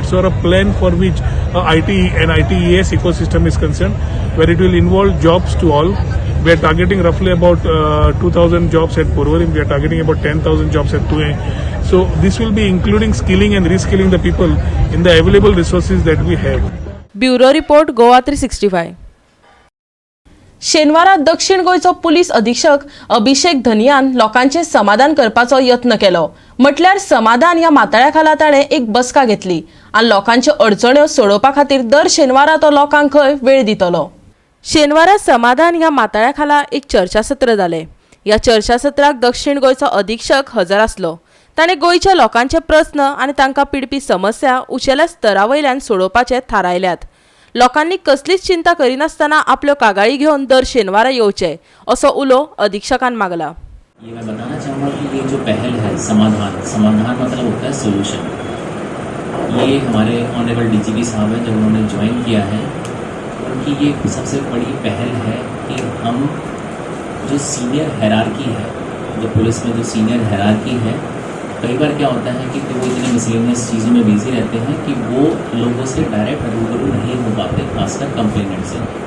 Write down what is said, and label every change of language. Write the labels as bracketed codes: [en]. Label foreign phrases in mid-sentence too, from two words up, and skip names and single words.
[en] So a plan for which IT and ITES ecosystem is concerned, where it will involve jobs to all. We are targeting roughly about 2,000 jobs at Porvorim. We are targeting about 10,000 jobs at Tuhe. So this will be including skilling and reskilling the people in the available resources that we have. Bureau Report Goa 365. [kok] शेनवारा दक्षिण गोंयचो पुलीस अधीक्षक अभिषेक धनियान लोकांचे समाधान करपाचो यत्न केलो. म्हटल्यार समाधान ह्या माताळ्या खाला ताणें एक बसका घेतली आनी लोकांच्यो अडचण्यो सोडोवपा खातीर दर शेनवारा तो लोकांक खंय वेळ दितलो. शेनवारा समाधान ह्या माताळ्या खाला एक चर्चासत्र जालें. ह्या चर्चासत्राक दक्षिण गोंयचो अधीक्षक हजर आसलो. ताणें गोंयच्या लोकांचे प्रस्न आनी तांकां पिडपी समस्या उंचेल्या स्तरावयल्यान सोडोवपाचे थारायल्यात. लोकांनी कसलीच चिंता करिनासतना आपल्यो कागाळी घेवन दर शेनवारा येवचे असो उलो अधीक्षकान मागला. [hi] ये मैं बताना चाहूँगा कि ये जो पहल है समाधान मतलब होता है सोल्यूशन. ये हमारे [en] Honourable DGP [hi] साहब हैं, जब उन्होंने ज्वाइन किया है उनकी ये सबसे बड़ी पहल है कि हम जो [en] senior hierarchy [hi] है, जो पुलिस में जो [en] senior hierarchy [hi] है, कई बार क्या होता है कि वो इतने मिसलेनियस चीज़ों में बिजी रहते हैं कि वो लोगों से डायरेक्ट रूबरू नहीं हो पाते, खासकर कंप्लेनेंट से.